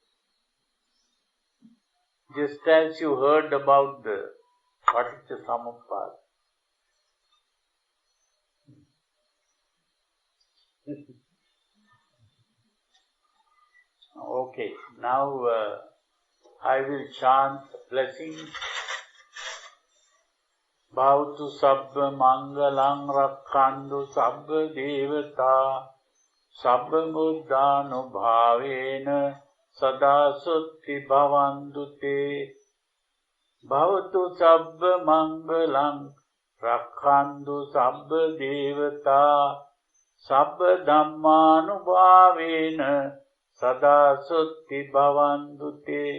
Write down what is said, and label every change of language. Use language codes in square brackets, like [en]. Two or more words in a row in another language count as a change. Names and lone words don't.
[en] Just as you heard about the Paticcasamuppada. Okay, now I will chant blessings. [pi] Bhavatu sabba mangalang rakkhantu sabba devata sabba buddhanubhavena sada sutti bhavantu te. Bhavatu sabba mangalang rakkhantu sabba devata sabba dhammanubhavena sada sutti bhavantu te.